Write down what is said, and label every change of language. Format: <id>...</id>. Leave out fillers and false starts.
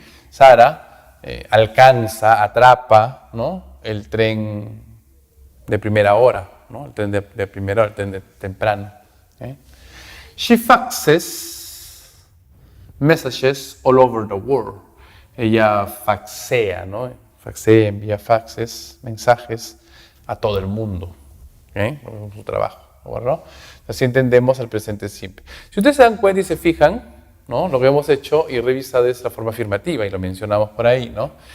<es>Sarah alcanza, atrapa, ¿no? El tren de primera hora, ¿no? El tren de primera hora, el tren de temprano.</es> <en>She faxes messages all over the world.</en> <es>Ella faxea, ¿no? Faxea, envía faxes, mensajes a todo el mundo. Por su trabajo, ¿no? Así entendemos el presente simple. Si ustedes se dan cuenta y se fijan, ¿no? Lo que hemos hecho y revisado es la forma afirmativa, y lo mencionamos por ahí, ¿no?</es>